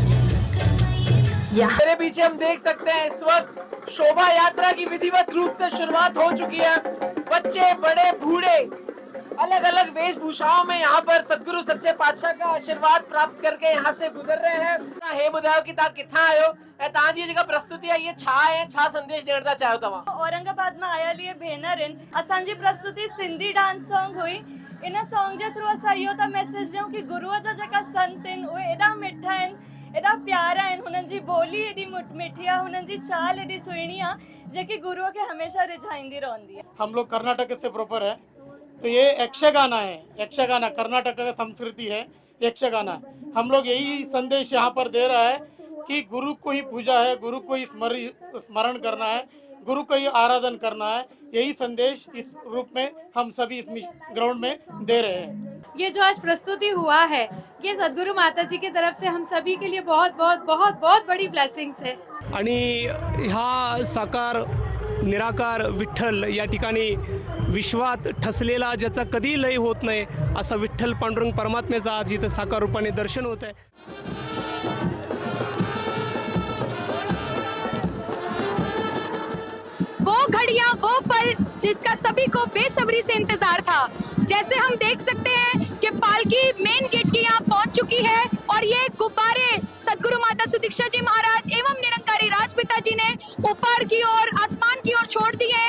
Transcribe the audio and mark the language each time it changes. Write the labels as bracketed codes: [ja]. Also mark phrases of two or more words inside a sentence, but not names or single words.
[hi] मेरे पीछे हम देख सकते हैं इस वक्त शोभा यात्रा की विधिवत रूप से शुरुआत हो चुकी है। बच्चे, बड़े, बूढ़े अलग अलग वेशभूषाओं में यहाँ पर सदगुरु सच्चे पातशाह का आशीर्वाद प्राप्त करके यहाँ से गुजर रहे हैं। [sd] हे बुधायो कि ता किथा आयो ऐं तव्हांजी जेका प्रस्तुति आहे, ये छा आहे, छा संदेश ॾियण था चाहियो तव्हां? औरंगाबाद में आयल इहे भेनर आहिनि। असांजी प्रस्तुति सिंधी [en] dance song [sd] हुई। इन सॉन्ग जे थ्रू असां इहो था मैसेज ॾियूं कि गुरुअ जा जेका संत आहिनि उहे एॾा मिठा आहिनि, एॾा प्यारा आहिनि, हुननि जी ॿोली एॾी मिठी आहे, हुननि जी चाल एॾी सुहिणी आहे जेकी गुरुअ खे हमेशा रिझाईंदी रहंदी है। [hi] हम लोग कर्नाटक से प्रॉपर है, तो ये यक्षगाना है। यक्षगाना कर्नाटक का संस्कृति है, यक्षगाना। हम लोग यही संदेश यहाँ पर दे रहा है कि गुरु को ही पूजा है, गुरु को ही स्मरण करना है, गुरु को ही आराधन करना है। यही संदेश इस रूप में हम सभी इस ग्राउंड में दे रहे हैं। ये जो आज प्रस्तुति हुआ है, ये सद्गुरु माता जी की तरफ से हम सभी के लिए बहुत बहुत बहुत बहुत बड़ी ब्लेसिंग्स है। [mr] आणि ह्या साकार निराकार विठ्ठल या ठिकाणी विश्वात ठसलेला, ज्याचा कधी लय होत नाही, असा विठ्ठल पांडुरंग परमात्म्याचा आज इथं साकार रूपाने दर्शन होत आहे। [hi] वो घड़ियां, वो पल जिसका सभी को बेसब्री से इंतजार था। जैसे हम देख सकते हैं कि पालकी मेन गेट की यहाँ पहुंच चुकी है और ये गुब्बारे सद्गुरु माता सुदीक्षा जी महाराज एवं निरंकारी राजपिता जी ने ऊपर की ओर, आसमान की ओर छोड़ दिए हैं।